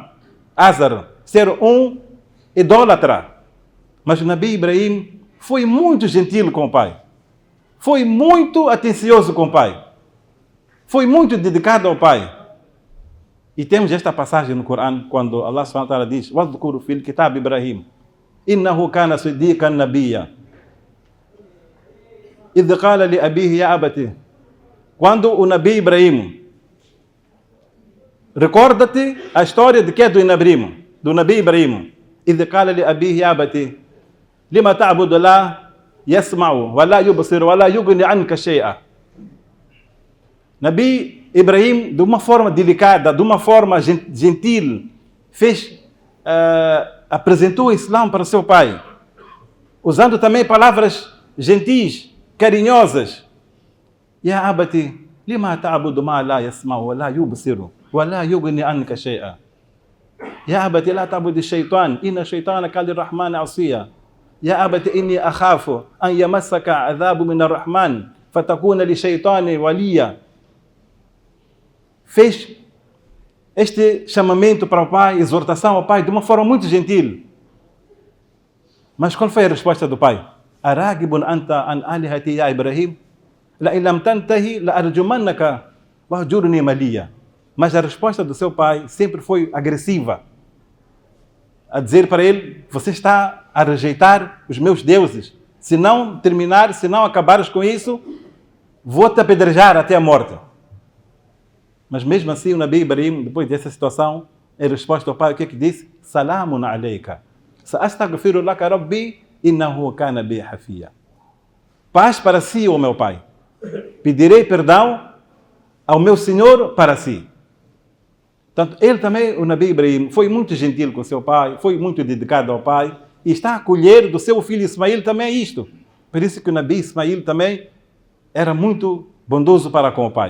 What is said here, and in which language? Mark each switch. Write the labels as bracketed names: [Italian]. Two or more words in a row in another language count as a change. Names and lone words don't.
[Portuguese] Azar ser um idólatra. Mas o Nabi Ibrahim foi muito gentil com o pai. Foi muito atencioso com o pai. Foi muito dedicado ao pai. E temos esta passagem no Corão, quando Allah [Arabic] سبحانه وتعالى [Portuguese] diz: [Arabic] وَاذْكُرْ فِي الْكِتَابِ إِبْرَاهِيمَ إِنَّهُ كَانَ صِدِّيقًا نَبِيًّا إِذْ قَالَ لِأَبِيهِ يَا أَبَتِ. [Portuguese] Quando o Nabi Ibrahim, recorda-te a história de que é do Nabi Ibrahim. [Arabic] إِذْ قَالَ لِأَبِيهِ يَا أَبَتِ لِمَ تَعْبُدُ لَا يَسْمَعُ وَلَا يُبْصِرُ وَلَا يُغْنِ عَنْكَ شَيْئًا. [Portuguese] Nabi Ibrahim, de uma forma delicada, de uma forma gentil, apresentou o Islã para seu pai, usando também palavras gentis, carinhosas. [Arabic] يا أبت لم تعبد ما لا يسمع ولا يبصر ولا يغني عنك شيئا. يا أبت لا تعبد الشيطان إن الشيطان للرحمن عصيا. يا أبت إني أخاف أن يمسك عذاب من الرحمن فتكون للشيطان وليا. [Portuguese] Fez este chamamento para o pai, exortação ao pai, de uma forma muito gentil. Mas qual foi a resposta do pai? [Arabic] أراغب أنت عن آلهتي يا إبراهيم لئن لم تنته لأرجمنك واهجرني مليا. [Portuguese] Mas a resposta do seu pai sempre foi agressiva. A dizer para ele: você está a rejeitar os meus deuses. Se não terminares, se não acabares com isso, vou-te apedrejar até a morte. Mas mesmo assim, o Nabi Ibrahim, depois dessa situação, em resposta ao pai, o que é que disse? [Arabic] سلام عليك. سأستغفر لك ربي إنه كان بي حفيا. [Portuguese] Paz para si, ó meu pai. Pedirei perdão ao meu Senhor para si. Portanto, ele também, o Nabi Ibrahim, foi muito gentil com seu pai, foi muito dedicado ao pai, e está a colher do seu filho Ismael também isto. Por isso que o Nabi Ismael também era muito bondoso para com o pai.